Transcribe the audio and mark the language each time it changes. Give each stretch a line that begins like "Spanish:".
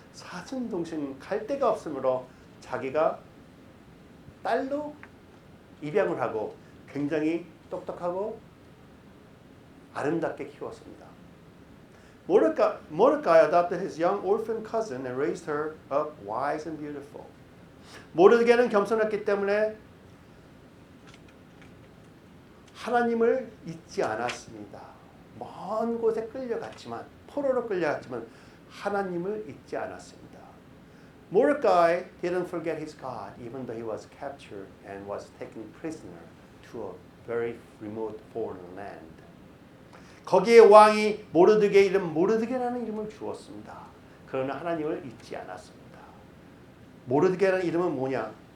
Korean: 사촌 동생 갈 데가 없으므로 자기가 딸로 입양을 하고 굉장히 똑똑하고 아름답게 키웠습니다.
English: Mordecai adopted his young orphan cousin and raised her up wise and beautiful.
Korean: 모르드게는 겸손했기 때문에 하나님을 잊지 않았습니다. 먼 곳에 끌려갔지만 포로로 끌려갔지만 하나님을 잊지 않았습니다.
English: Mordecai didn't forget his God even though he was captured and was taken prisoner to a very remote foreign land.
Korean: 거기에 왕이 모르드게 이름 모르드게라는 이름을 주었습니다. 그러나 하나님을 잊지 않았습니다. 모르드게라는 이름은 뭐냐?